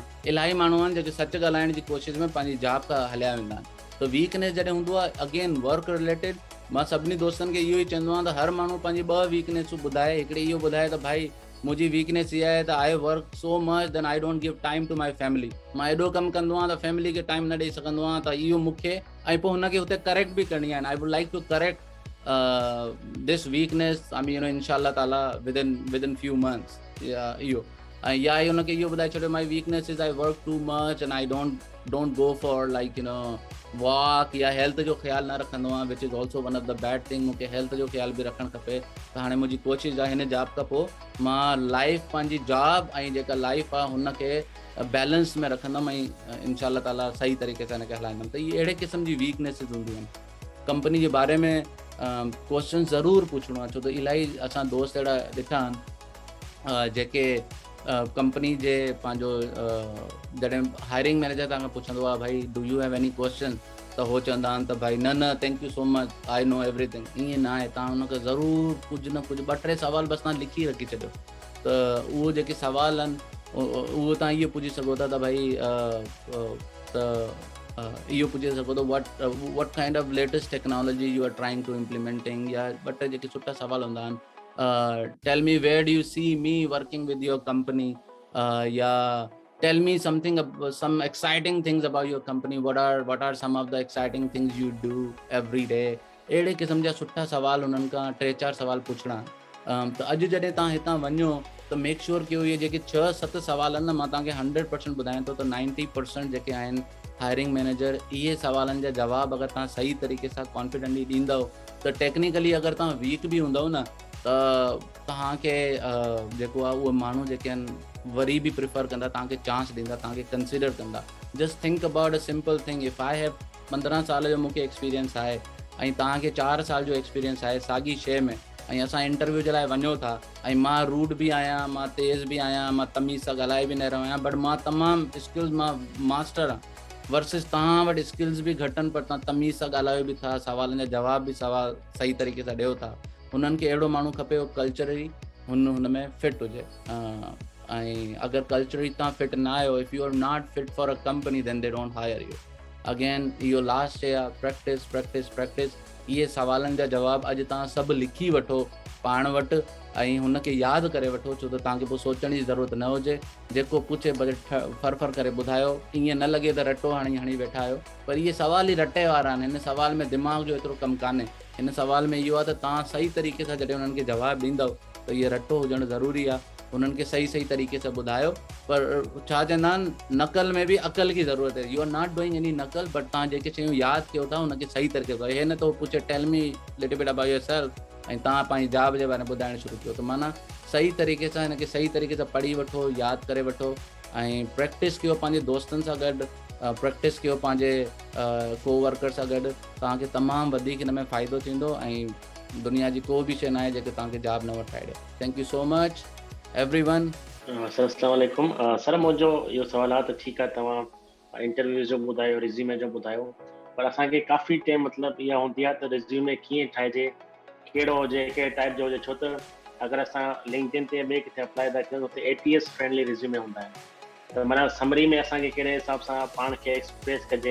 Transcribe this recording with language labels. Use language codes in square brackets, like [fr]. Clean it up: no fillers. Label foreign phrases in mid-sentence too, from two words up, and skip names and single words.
[sd] इलाही माण्हू आहिनि जेके सच ॻाल्हाइण जी कोशिशि में पंहिंजी जॉब खां हलिया वेंदा आहिनि। त वीकनेस जॾहिं हूंदो आहे [en] again work related, [sd] मां सभिनी दोस्तनि खे इहो ई चवंदो आहियां त हर माण्हू पंहिंजी 2 वीकनेसूं ॿुधाए। हिकिड़ी इहो ॿुधाए त भाई मुंहिंजी वीकनेस इहा आहे त [en] I work so much then I don't give time to my family, [sd] मां एॾो कमु कंदो आहियां त फैमिली खे टाइम न ॾेई सघंदो आहियां, त इहो मूंखे ऐं पोइ हुनखे हुते करेक्ट बि करणी आहे। [en] I would like to correct this weakness, I mean, you know, [ar] إن شاء الله تعالى [en] within few months, [sd] इहो ऐं या हुनखे इहो ॿुधाए छॾियो [en] My weakness is I work too much and I don't go for like you know walk, [sd] या हेल्थ जो ख़्यालु न रखंदो आहियां, [en] Which is also one of the bad thing. [sd] मूंखे हेल्थ जो ख़्यालु बि रखणु खपे। त हाणे मुंहिंजी कोशिशि आहे हिन जॉब खां पोइ मां लाइफ पंहिंजी जॉब ऐं जेका लाइफ आहे हुनखे बैलेंस में रखंदुमि ऐं [ar] إن شاء الله تعالى [sd] सही तरीक़े सां हिनखे हलाईंदुमि। त इहे अहिड़े क़िस्म जी वीकनेसिस हूंदियूं आहिनि। कंपनी जे बारे में क्वेश्चन ज़रूरु पुछणो आहे, छो त इलाही असां दोस्त अहिड़ा ॾिठा आहिनि जेके कंपनी जे पंहिंजो जॾहिं [en] hiring manager [sd] तव्हांखां पुछंदो आहे भाई [en] do you have any question, [sd] त उहो चवंदा आहिनि त भाई न [en] thank you so much I know everything. [sd] ईअं न आहे, तव्हां हुनखे ज़रूरु कुझु न कुझु 2-3 सवाल बसि तव्हां लिखी रखी छॾियो, त उहो जेके सवाल आहिनि उहो तव्हां इहो पुछी सघो था त भाई इहो पुछी सघो था [en] what kind of latest technology you are trying to implementing, [sd] या 2-3 जेके सुठा सवाल हूंदा आहिनि। [en] Tell me where do you see me working with your company, या tell me something some exciting things about your company, what are some of the exciting things you do every day। [sd] अहिड़े क़िस्म जा सुठा सवाल उन्हनि खां 3-4 सवाल पुछणा। त अॼु जॾहिं तव्हां हितां वञो त [en] make sure [sd] कयो इहे जेके 6-7 सवाल आहिनि न, मां तव्हांखे 100% ॿुधायां थो त 90% जेके आहिनि [en] hiring manager [sd] इहे सवालनि जा जवाब अगरि तव्हां सही तरीक़े सां कॉन्फिडेंटली ॾींदव, त टेक्निकली अगरि तव्हां वीक बि हूंदव न त तव्हांखे जेको आहे उहे माण्हू जेके आहिनि वरी बि प्रिफर कंदा, तव्हांखे चांस ॾींदा, तव्हांखे कंसिडर कंदा। [en] just think about a simple thing, if I have [sd] 15 साल जो मूंखे एक्सपीरियंस आहे ऐं तव्हांखे 4 साल जो एक्सपीरियंस आहे साॻी शइ में, ऐं असां इंटरव्यू जे लाइ वञो था ऐं मां रूड बि आहियां, मां तेज़ बि आहियां, मां तमीज़ सां ॻाल्हाए बि न रहियो आहियां, बट मां तमामु स्किल्स मां मास्टर आहियां, वर्सिस तव्हां वटि स्किल्स बि घटि आहिनि पर तव्हां तमीज़ सां ॻाल्हायो बि था, सवालनि जा जवाब बि सही तरीक़े सां ॾियो था। हुननि खे अहिड़ो माण्हू खपे उहो कल्चरली हुन में फिट हुजे। ऐं अगरि कल्चरली तव्हां फिट न आहियो, [en] If you are not fit for a company then they don't hire you. [sd] अगेन इहो लास्ट शइ आहे, [en] practice practice practice. [sd] इहे सवालनि जा जवाब अॼु तव्हां सभु लिखी वठो पाण वटि ऐं हुनखे यादि करे वठो, छो त तव्हांखे पोइ सोचण जी ज़रूरत न हुजे। जेको पुछे भले फर करे ॿुधायो, ईअं न लॻे त रटो हणी वेठा आहियो, पर इहे सवाल ई रटे वारा आहिनि। हिन सवाल में दिमाग़ जो एतिरो कमु कान्हे। हिन सवाल में इहो आहे त तव्हां सही तरीक़े सां जॾहिं हुननि खे जवाबु ॾींदव त इहे रटो हुजणु ज़रूरी आहे। हुननि खे सही तरीक़े सां ॿुधायो, पर छा चवंदा आहिनि नकल में बि अकल की ज़रूरत आहे। [en] You are not doing any नकल, [sd] बट तव्हां जेके शयूं यादि कयो था हुनखे सही तरीक़े सां, हे न त पुछे [en] tell me little bit about yourself [sd] ऐं तव्हां पंहिंजी जॉब जे बारे में ॿुधाइणु शुरू कयो। त माना सही तरीक़े सां हिनखे सही तरीक़े सां पढ़ी वठो, यादि करे वठो ऐं प्रैक्टिस कयो पंहिंजे दोस्तनि सां गॾु, प्रैक्टिस कयो पंहिंजे कोवर्कर सां गॾु। तव्हांखे तमामु वधीक हिन में फ़ाइदो थींदो ऐं दुनिया जी को बि शइ न आहे जेके तव्हांखे जॉब न वठाए ॾिए। [en] Thank you so much everyone. [sd] सर [ar] السلام عليكم. [sd] सर मुंहिंजो इहो सवाल आहे त ठीकु आहे तव्हां इंटरव्यू जो ॿुधायो, रिज़्यूमे जो ॿुधायो, पर असांखे काफ़ी टाइम मतिलबु इहा हूंदी आहे त रिज़्यूमे कीअं ठाहिजे, कहिड़ो हुजे, कहिड़े टाइप जो हुजे, छो त अगरि असां लिंक्डइन ते ॿिए किथे अप्लाई था कयूं त [en] ATS friendly resume [sd] हूंदा आहिनि, त माना समरी में असांखे कहिड़े हिसाब सां पाण खे एक्सप्रेस कजे।